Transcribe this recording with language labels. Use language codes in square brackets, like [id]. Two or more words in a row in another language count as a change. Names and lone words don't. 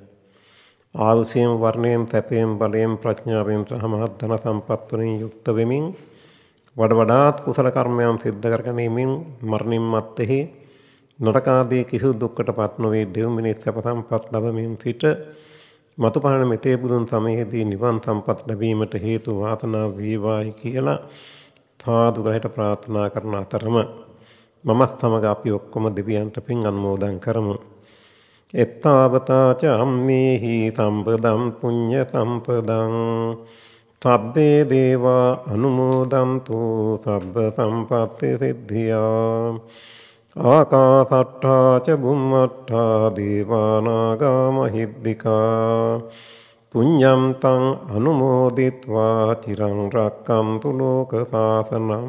[si] ආයුෂයෙන් වර්ණයෙන් තැපයෙන් බලයෙන් ප්‍රඥාවෙන් සහ මහත් ධන සම්පත් වලින් යුක්ත වෙමින් වඩාත් කුසල කර්මයන් සිද්ධ කර ගැනීමෙන් මරණින් මත්තේ නරකාදී කිසිදු දුක්කටපත් නොවේ දෙව් මිනිස් සැප සම්පත් ලැබමින් සිට මතුපහළ මෙතේ බුදුන් සමයේදී නිවන් සම්පත් ලැබීමට හේතු වාසනා වේවායි කියලා සාදු ගලට ප්‍රාර්ථනා කරන අතරම මම සමග අපි ඔක්කොම දෙවියන්ට පින් අනුමෝදන් කරමු. [pi] එත්තාවතා ච අම්මේහි සම්පදම් පුඤ්ඤ සම්පදං සබ්බේ දේවා අනුමෝදන්තු සබ්බ සම්පත්ති සිද්ධියා ආකාසට්ඨා ච බුම්මට්ඨා දේවානාගා මහිද්దికා පුඤ්ඤම් තං අනුමෝදිත්වා චිරං රක්ඛන්තු ලෝක සාසනං